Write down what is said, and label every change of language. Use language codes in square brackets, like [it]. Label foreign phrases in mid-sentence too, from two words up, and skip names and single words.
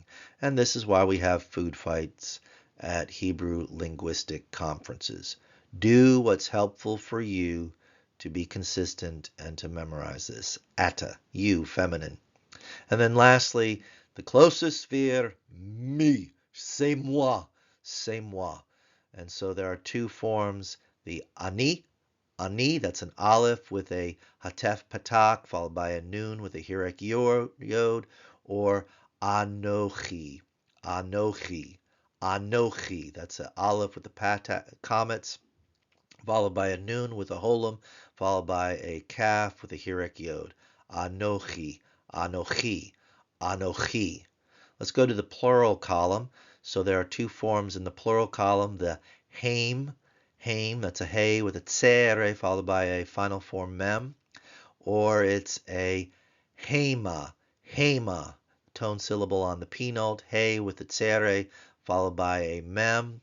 [en] And this is why we have food fights at Hebrew linguistic conferences. Do what's helpful for you to be consistent and to memorize this. Atta, you, feminine. And then lastly, the closest sphere, me, [fr] c'est moi, c'est moi. [en] And so there are two forms, the ani, that's an aleph with a [he] hatef patak, [en] followed by a nun with a [he] hirek yod, [en] or [he] anochi, anochi, anochi. [en] That's an aleph with the comets, followed by a nun with a holum, followed by a kaf with a [he] hirek yod. Anochi, anochi, anochi. [en] Let's go to the plural column. So there are two forms in the plural column, the haim, that's a hey with a tsere followed by a final form mem, or it's a hema, tone syllable on the p note, hey with the tsere followed by a mem.